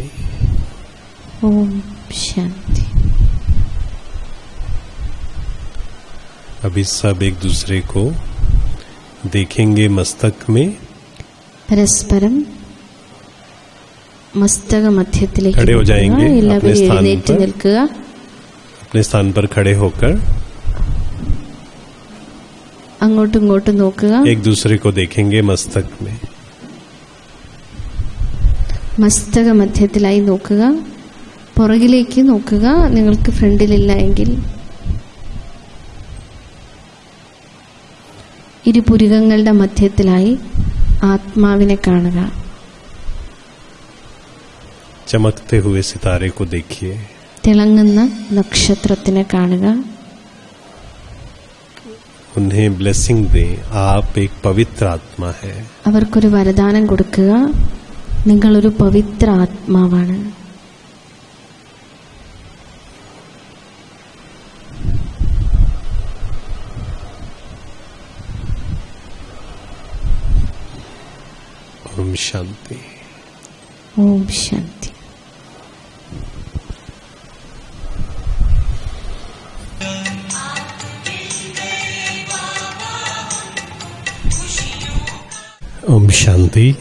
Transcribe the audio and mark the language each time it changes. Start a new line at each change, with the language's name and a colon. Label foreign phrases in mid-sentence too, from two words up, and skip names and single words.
Malayalam: ഓം ശാന്തി.
Hindi: अभी सब एक दूसरे को देखेंगे मस्तक में.
Malayalam: പരസ്പരം മസ്തക മധ്യത്തിലേക്ക്
Hindi: खड़े हो जाएंगे अपने
Malayalam: എല്ലാവരും
Hindi: स्थान
Malayalam: എഴുന്നേറ്റ്
Hindi: पर.
Malayalam: നിൽക്കുക.
Hindi: अपने स्थान पर खड़े होकर
Malayalam: അങ്ങോട്ടും ഇങ്ങോട്ടും നോക്കുക.
Hindi: एक दूसरे को देखेंगे मस्तक में.
Malayalam: മസ്തക മധ്യത്തിലായി നോക്കുക. പുറകിലേക്ക് നോക്കുക നിങ്ങൾക്ക് ഫ്രണ്ടിലില്ല എങ്കിൽ. ഇരുപുരികങ്ങളുടെ മധ്യത്തിലായി ആത്മാവിനെ കാണുക.
Hindi: चमकते हुए सितारे को देखिए.
Malayalam: തിളങ്ങുന്ന നക്ഷത്രത്തിനെ കാണുക.
Hindi: उन्हें ब्लेसिंग दें. आप एक पवित्र आत्मा है.
Malayalam: അവർക്കൊരു വരദാനം കൊടുക്കുക. നിങ്ങളൊരു പവിത്ര ആത്മാവാണ്.
Hindi: ओम शांति.
Malayalam: ഓം ശാന്തി.
Hindi: ओम शांति.